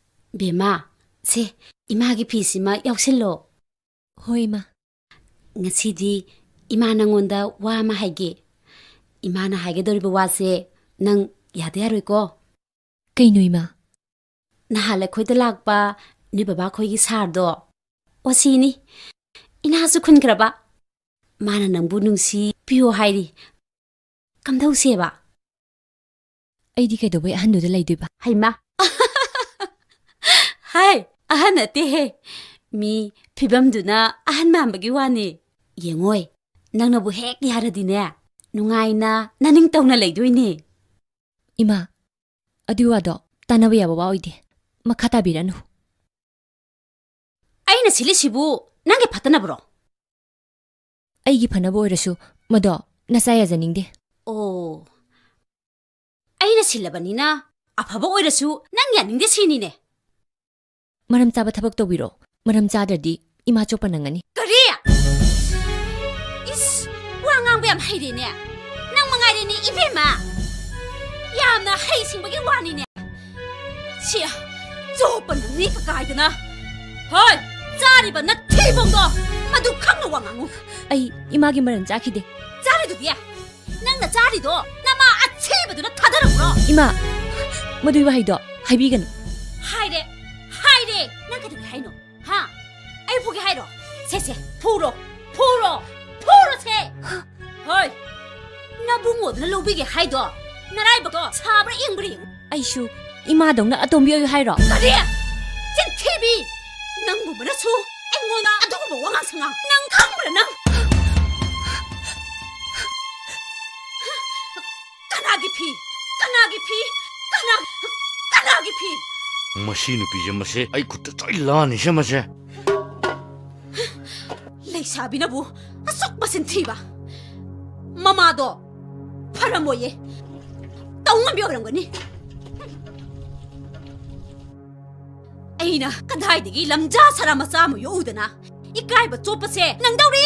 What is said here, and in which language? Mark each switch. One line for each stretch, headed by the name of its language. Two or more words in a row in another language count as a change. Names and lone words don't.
Manipuri: Bema, se, imagi pisima yauksillo. Hoi ma. Ngasidi ima nangonda wa ma haige. Ima na haige doriba wase nang yade yaroiko. Kaino ima? Nahale khoida lakpa ni baba khoigi sardo. Wasini. Inasu khunkraba. Mana nangbu nungsi piyo hairi. Kamdau seba. Aidi kaidobai ahanduda laidoiba. Haima. Hai, ahan ate he. Mi phibamduna ahan mambagi wani. Yengoi, nangnabu hek yaradine. Nungaina naning tawna laidoine. Ima, aduwado tanaba yaba wa oide. Makha tabiranu. Aina silisibu nange phatanabro. Aigi phanabo oirasu mado nasa yajaningde. Oh. Aina silabanina afaba oirasu nang yaningde sinine. Maram chaba thabak tobiro. Maram chadadi ima chopa nangani. Kariya! Is, wangang bayam hairine. Nang mangairine ibema. Yamna hay singbagi wanine. Siya, chopa nangni kakaidana. Hoy, chariba na thibongdo. Madu khangna wangangu. Ai imagi maran chakhide. Charido dia. Nangna charido nama achibaduna thadarabro. Ima, madu wahaido haibigan. Haire. Haire! Nang kadu haino. Ha? Ay pugi hairo. Se, puro se. Hoy. Nabungo na lobige haido. Narai bato sabra ingbri. Aishu ima dongna atombi oy hairo. Kari! Jin TV. Nang bu mana su. Ay ngona adugo bo wangang sanga. Nang khangbra nang. Kanagi pi. Kanagi pi. Machine pije mase ai kutta chailani she mase Leisabi nabu asok basin thiba mama do pharamoye taungam biorangani aina kadai digi lamja sarama samu yudana ikai ba chopase nangdauri